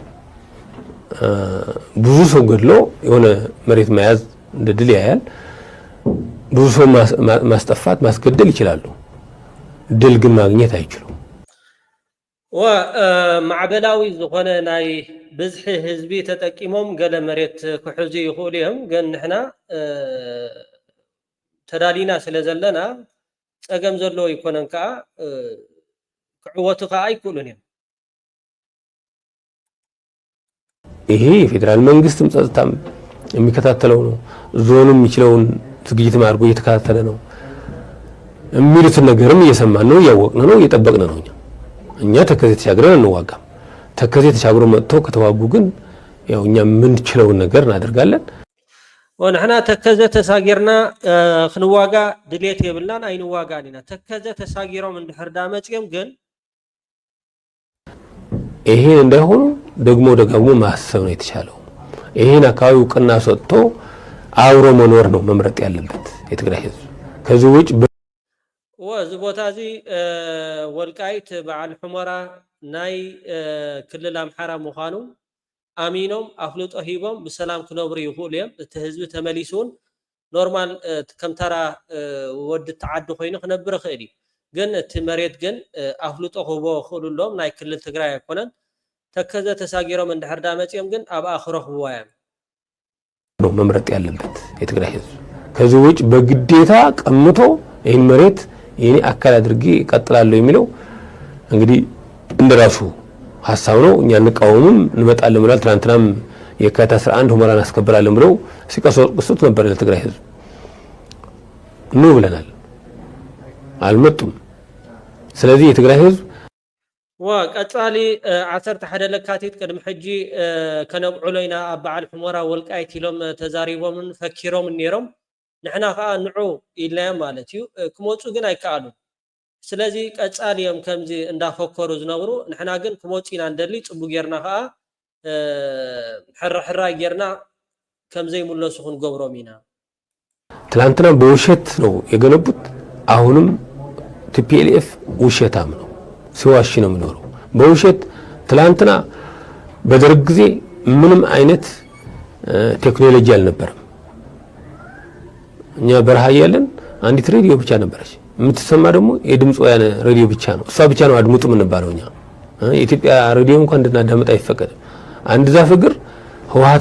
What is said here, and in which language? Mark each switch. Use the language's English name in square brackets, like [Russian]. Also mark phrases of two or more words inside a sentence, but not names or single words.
[Amharic] ብዙ ሰው ገድሎ የሆነ መሬት መያዝ እንደ ድል ያያል። ብዙ ሰው ማስጠፋት ማስገደል ይችላሉ። ድል ግን ማግኘት አይችሉም። [Tigrinya] ወማዕበላዊ ዝኾነ ናይ ብዝሒ ህዝቢ ተጠቂሞም ገለ መሬት ክሕዙ ይኽእሉ እዮም ግን ንሕና ተዳሊና ስለ ዘለና ፀገም ዘለዎ ይኮነን ከዓ ክዕወቱ ከዓ አይክእሉን እዮም። ይሄ [Amharic] የፌደራል መንግስትም ጸጥታም የሚከታተለው ነው። ዞኑም የሚችለውን ዝግጅት ማድረግ እየተከታተለ ነው። የሚሉትን ነገርም እየሰማን ነው፣ እያወቅን ነው፣ እየጠበቅን ነው። እኛ ተከዜ ተሻግረን እንዋጋም። ተከዜ ተሻግሮ መጥተው ከተዋጉ ግን ያው እኛ ምን ችለውን ነገር እናደርጋለን። [Tigrinya] ወንሕና ተከዜ ተሳጊርና ክንዋጋ ድሌት የብልናን አይንዋጋን ኢና ተከዜ ተሳጊሮም እንድሕርዳ መጽየም ግን [Amharic] ይሄን እንዳይሆኑ ደግሞ ደጋግሞ ማሰብ ነው የተሻለው። ይሄን አካባቢ እውቅና ሰጥቶ አብሮ መኖር ነው መምረጥ ያለበት የትግራይ ህዝብ። ከዚህ ውጭ [Tigrinya] ወዝ ቦታ እዚ ወልቃይት በዓል ሑመራ ናይ ክልል አምሓራ ምዃኑ አሚኖም አፍልጦ ሂቦም በሰላም ክነብሩ ይኽእሉ እዮም። እቲ ህዝቢ ተመሊሱን ኖርማል ከምተራ ወዲ ተዓዲ ኮይኑ ክነብር ይኽእል እዩ። ግን እቲ መሬት ግን ኣፍልጦ ክህቦ ክእሉሎም ናይ ክልል ትግራይ ኣይኮነን ተከዘ ተሳጊሮም እንድሕር ዳ መፅኦም ግን ኣብ ኣኽሮ ክህብዋ እዮም [Amharic] ነው መምረጥ ያለበት የትግራይ ህዝብ ከዚህ ውጭ በግዴታ ቀምቶ ይህን መሬት የኔ አካል አድርጌ እቀጥላለሁ የሚለው እንግዲህ እንደራሱ ሐሳብ ነው እኛ እንቃወምም እንመጣለን ብሏል ትናንትናም የካቲት 11 ሁመራን አስከብራለን ብለው ሲቀሰቅሱት ነበር ለትግራይ ህዝብ ነው ብለናል አልመጡም ስለዚህ የትግራይ ህዝብ [Tigrinya] ወቀጻሊ 11 ለካቲት ቅድም ሕጂ ከነብዑለይና አባዓል ሁመራ ወልቃይት ኢሎም ተዛሪቦምን ፈኪሮም ነይሮም ንሕና ከዓ ንዑ ኢልናዮም ማለት እዩ ክመፁ ግን ኣይከኣሉ ስለዚ ቀጻሊዮም ከምዚ እንዳፈከሩ ዝነብሩ ንሕና ግን ክመፁና እንደሊ ጽቡቅ ጌርና ከዓ ሕራ ጌርና ከምዚ ይምለሱ ክንገብሮም ኢና [Amharic] ትላንትና በውሸት ነው የገነቡት አሁንም ቲፒኤልኤፍ ውሸታም ነው ሲዋሽ ነው የሚኖረው በውሸት ትላንትና በደርግ ጊዜ ምንም አይነት ቴክኖሎጂ አልነበረም እኛ በረሃ ያለን አንዲት ሬዲዮ ብቻ ነበረች የምትሰማ ደግሞ የድምጽ ወያነ ሬዲዮ ብቻ ነው እሷ ብቻ ነው አድምጡ ምን ባለውኛ የኢትዮጵያ ሬዲዮ እንኳን እንድናዳምጥ አይፈቀድም አንድ ዛፍ እግር ህወሓት